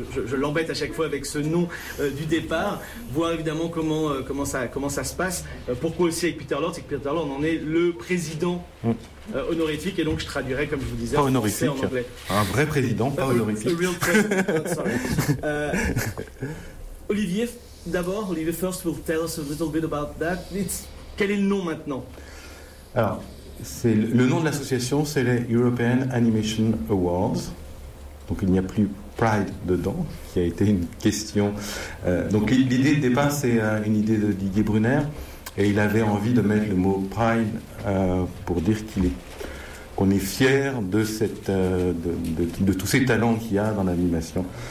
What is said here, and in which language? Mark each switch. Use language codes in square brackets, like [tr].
[fr] Je l'embête à chaque fois avec ce nom du départ. Voir évidemment comment ça se passe. Pourquoi aussi avec Peter Lord, c'est que Peter Lord en est le président. Honorifique, et donc je traduirai, comme je vous disais, pas honorifique, en anglais. Un vrai président, pas honorifique. [en] A real president, sorry. Olivier first will tell us a little bit about that. [fr] Quel est le nom maintenant? Alors, c'est le nom de l'association, c'est les European Animation Awards. Donc il n'y a plus Pride dedans, qui a été une question. Donc l'idée de départ, c'est une idée de Didier Brunner. Et il avait envie de mettre le mot Pride pour dire qu'on est fier de cette de tous ces talents qu'il y a dans l'animation.